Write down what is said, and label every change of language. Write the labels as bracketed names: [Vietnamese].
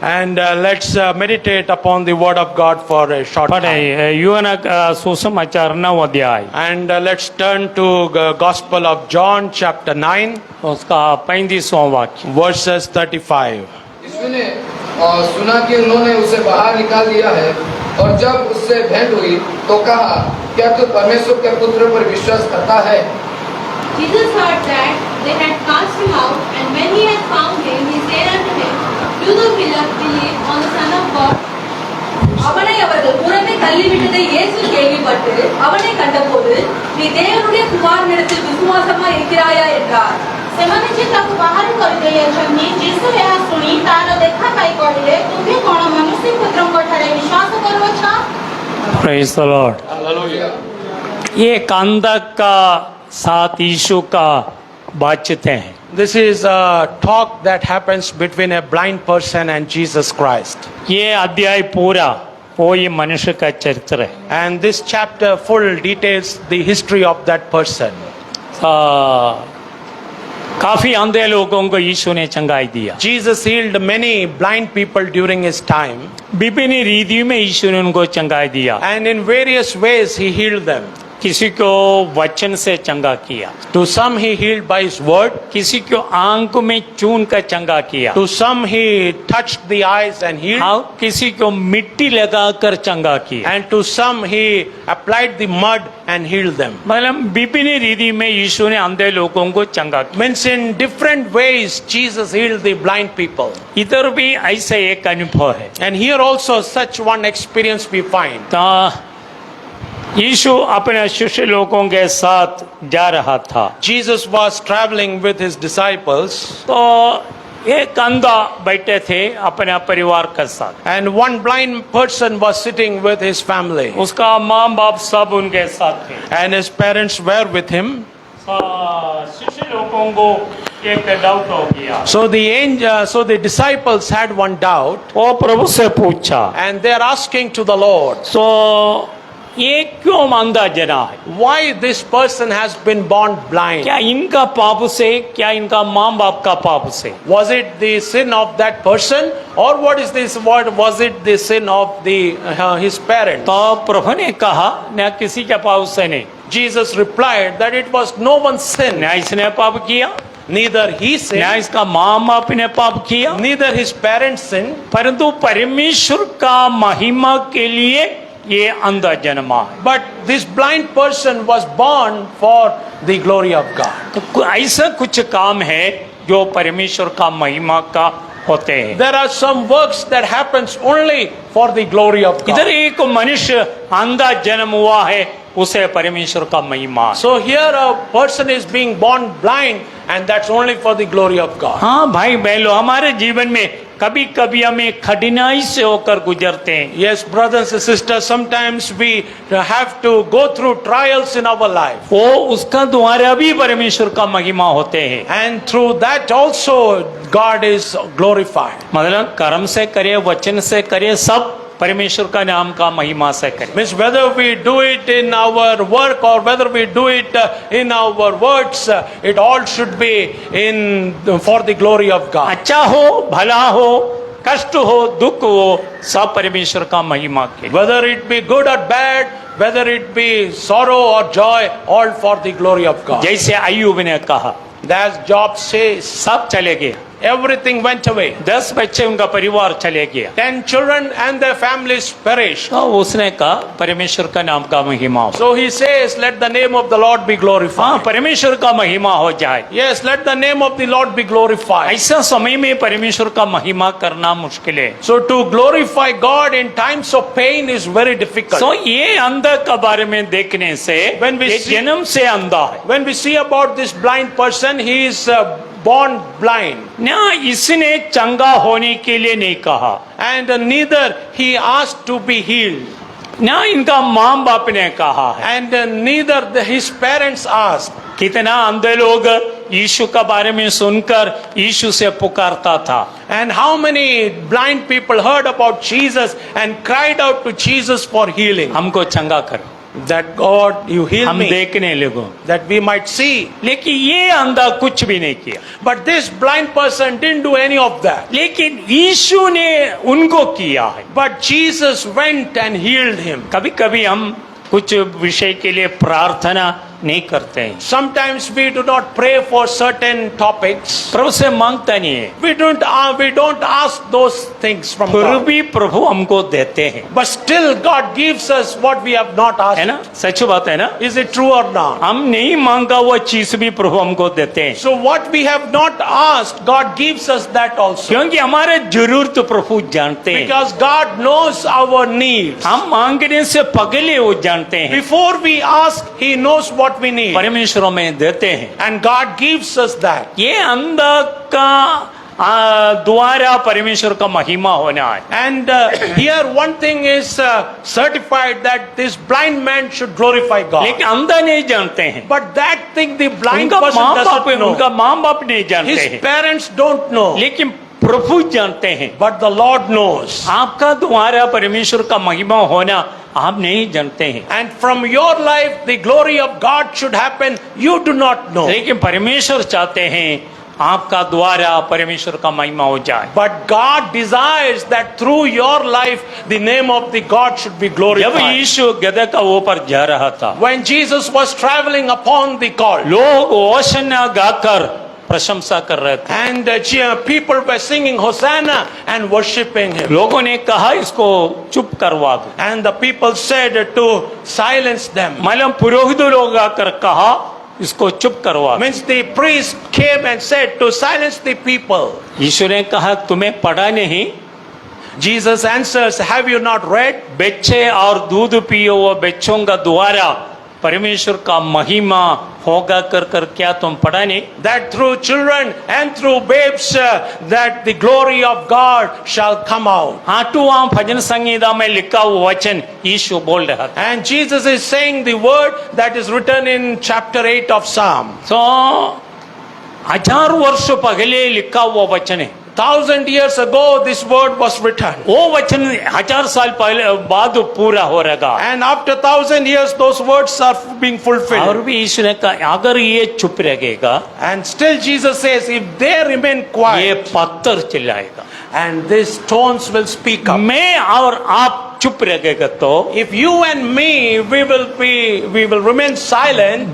[English] And let's meditate upon the word of God for a short time. [Hindi] पढ़े यूहन्ना सुसमाचार 9 अध्याय, [English] And let's turn to Gospel of John chapter 9 [Hindi] उसका 35वां वाक्य। [English] verses 35. [Hindi] यीशु ने सुना कि उन्होंने उसे बाहर निकाल दिया है, और जब उससे भेंट हुई तो कहा, क्या तू परमेश्वर के पुत्र पर विश्वास करता है? [English] Jesus heard that they had cast him out, and when he had found him, he said unto him, Do thou believe on the Son of God? [Tamil] அவனை அவர்கள் புறமே தள்ளிவிட்டதை இயேசு கேள்விப்பட்டு அவனை கண்டபோது, நீ தேவனுடைய குமாரனிடத்தில் விசுவாசமா இருக்கிறாயா என்றார்। [Odia] ସେମାନେ ଯେ ତାକୁ ବାହାର କରିଦେଇଅଛନ୍ତି, ଯୀଶୁ ଏହା ଶୁଣି ତାର ଦେଖା ପାଇ କହିଲେ, ତୁମେ କଣ ମନୁଷ୍ୟ ପୁତ୍ରଙ୍କ ଠାରେ ବିଶ୍ୱାସ କରୁଅଛ? [English] Praise the Lord। Hallelujah. [Hindi] ये कांदा का साथ यीशु का बातचीत है। [English] This is a talk that happens between a blind person and Jesus Christ. [Hindi] ये अध्याय पूरा कोई मनुष्य का चरित्र है। [English] And this chapter full details the history of that person. [Hindi] काफी अंधे लोगों को यीशु ने चंगाई दिया। [English] Jesus healed many blind people during his time, [Hindi] विभिन्न रीति में यीशु ने उनको चंगाई दिया। [English] and in various ways he healed them. [Hindi] किसी को वचन से चंगा किया, [English] To some he healed by his word, [Hindi] किसी को आंख में चून कर चंगा किया, [English] to some he touched the eyes and healed, [Hindi] हाँ, किसी को मिट्टी लगाकर चंगा किया। [English] and to some he applied the mud and healed them. [Hindi] मतलब विभिन्न रीति में यीशु ने अंधे लोगों को चंगा किया। [English] Means in different ways Jesus healed the blind people. [Hindi] इधर भी ऐसा एक अनुभव है। [English] And here also such one experience we find. [Hindi] तो यीशु अपने शिष्य लोगों के साथ जा रहा था, [English] Jesus was traveling with his disciples, [Hindi] तो एक अंधा बैठे थे अपने परिवार के साथ, [English] and one blind person was sitting with his family, [Hindi] उसका माँ बाप सब उनके साथ थे। [English] and his parents were with him. [Hindi] शिष्य लोगों को एक डाउट हो गया, [English] So the disciples had one doubt, [Hindi] वो प्रभु से पूछा, [English] and they are asking to the Lord, [Hindi] तो ये क्यों अंधा जना है? [English] why this person has been born blind? [Hindi] क्या इनका पाप से, क्या इनका माँ बाप का पाप से? [English] Was it the sin of that person, or what is this? What was it the sin of his parents? [Hindi] तो प्रभु ने कहा, न किसी के पाप से नहीं, [English] Jesus replied that it was no one's sin. [Hindi] न इसने पाप किया, [English] Neither he [Hindi] न [English] sinned, [Hindi] इसका माँ बाप ने पाप किया, [English] neither his parents sinned, [Hindi] परंतु परमेश्वर का महिमा के लिए ये अंधा जन्मा है। [English] but this blind person was born for the glory of God. [Hindi] तो ऐसा कुछ काम है जो परमेश्वर का महिमा का होते हैं। [English] There are some works that happens only for the glory of [Hindi] इधर [English] God. [Hindi] एक मनुष्य अंधा जन्म हुआ है, उसे परमेश्वर का महिमा है। [English] So here a person is being born blind, and that's only for the glory of God. [Hindi] हाँ भाई बहनों, हमारे जीवन में कभी कभी हमें कठिनाई से होकर गुजरते हैं। [English] Yes, brothers and sisters, sometimes we have to go through trials in our life, [Hindi] वो उसका द्वारा भी परमेश्वर का महिमा होते हैं। [English] and through that also God is glorified. [Hindi] मतलब कर्म से करे, वचन से करे, सब परमेश्वर का नाम का महिमा से करे। [English] Means whether we do it in our work or whether we do it in our words, it all should be in for the glory of God. [Hindi] अच्छा हो, भला हो, कष्ट हो, दुख हो, सब परमेश्वर का महिमा के। [English] Whether it be good or bad, whether it be sorrow or joy, all for the glory of God. [Hindi] जैसे अय्यूब ने कहा, [English] As Job says, [Hindi] सब चले गए, [English] everything went away. [Hindi] 10 बच्चे उनका परिवार चले गया, [English] 10 children and their families perished. [Hindi] तो उसने कहा परमेश्वर का नाम का महिमा हो। [English] So he says, let the name of the Lord be [Hindi] हाँ, [English] glorified. [Hindi] परमेश्वर का महिमा हो जाए। [English] Yes, let the name of the Lord be glorified. [Hindi] ऐसा समय में परमेश्वर का महिमा करना मुश्किल है। [English] So to glorify God in times of pain is very difficult. [Hindi] तो ये अंधा के बारे में देखने से, [English] When we [Hindi] ये [English] see- [Hindi] जन्म से अंधा है [English] When we see about this blind person, he is born blind, [Hindi] ना, इसने चंगा होने के लिए नहीं कहा, [English] and neither he asked to be healed, [Hindi] ना इनका माँ बाप ने कहा है। [English] and neither his parents asked. [Hindi] कितना अंधे लोग यीशु के बारे में सुनकर यीशु से पुकारता था। [English] And how many blind people heard about Jesus and cried out to Jesus for healing, [Hindi] हमको चंगा करो, [English] that God, you heal [Hindi] हम [English] me, [Hindi] देखने लगो। [English] that we might see. [Hindi] लेकिन ये अंधा कुछ भी नहीं किया, [English] But this blind person didn't do any of that. [Hindi] लेकिन यीशु ने उनको किया है। [English] But Jesus went and healed him. [Hindi] कभी कभी हम कुछ विषय के लिए प्रार्थना नहीं करते हैं, [English] Sometimes we do not pray for certain topics. [Hindi] प्रभु से मांगता नहीं है, [English] We don't ask those things from [Hindi] फिर [English] God. [Hindi] भी प्रभु हमको देते हैं, [English] But still God gives us what we have not [Hindi] है [English] asked. [Hindi] ना? सच बात है ना? [English] Is it true or not? [Hindi] हम नहीं मांगा वो चीज भी प्रभु हमको देते हैं, [English] So what we have not asked, God gives us that also. [Hindi] क्योंकि हमारे जरूरत प्रभु जानते हैं। [English] Because God knows our needs. [Hindi] हम मांगने से पहले वो जानते हैं, [English] Before we ask, He knows what we need. [Hindi] परमेश्वर में देते हैं। [English] And God gives us that. [Hindi] ये अंधा का द्वारा परमेश्वर का महिमा होना है। [English] And here one thing is certified that this blind man should glorify God. [Hindi] लेकिन अंधा नहीं जानते हैं, [English] But that thing the blind [Hindi] उनका [English] person [Hindi] माँ बाप [English] doesn't know. [Hindi] उनका माँ बाप नहीं जानते [English] His [Hindi] हैं, [English] parents don't know. [Hindi] लेकिन प्रभु जानते हैं, [English] but the Lord knows. [Hindi] आपका द्वारा परमेश्वर का महिमा होना आप नहीं जानते हैं, [English] And from your life, the glory of God should happen. You do not know. [Hindi] लेकिन परमेश्वर चाहते हैं आपका द्वारा परमेश्वर का महिमा हो जाए। [English] But God desires that through your life, the name of the God should be [Hindi] जब [English] glorified. [Hindi] यीशु गदहे का ऊपर जा रहा था, [English] When Jesus was traveling upon the colt, [Hindi] लोग ओशन्ना गाकर प्रशंसा कर रहे थे। [English] and people were singing Hosanna and worshipping him. [Hindi] लोगों ने कहा इसको चुप करवा दो। [English] And the people said to silence them. [Hindi] मालूम पुरोहित लोग आकर कहा इसको चुप करवा दो। [English] Means the priest came and said to silence the people. [Hindi] यीशु ने कहा तुम्हें पढ़ा नहीं? [English] Jesus answers, have you not read? [Hindi] बच्चे और दूध पियो वो बच्चों का द्वारा परमेश्वर का महिमा होगा कर कर क्या तुम पढ़ा नहीं? [English] That through children and through babes that the glory of God shall come out. [Hindi] 8वां भजन संहिता में लिखा हुआ वचन यीशु बोल रहा था। [English] And Jesus is saying the word that is written in chapter 8 of Psalm. [Hindi] तो 1000 वर्ष पहले लिखा हुआ वचन है। [English] 1000 years ago this word was written. [Hindi] वो वचन 1000 साल पहले बाद पूरा हो रहेगा। [English] And after 1000 years those words are being [Hindi] और [English] fulfilled. [Hindi] भी यीशु ने कहा अगर ये चुप रहेगा [English] And still Jesus says, if they remain [Hindi] ये [English] quiet, [Hindi] पत्थर चिल्लाएगा। [English] and these stones will speak up. [Hindi] मैं और आप चुप रहेगा तो [English] If you and me, we will remain silent,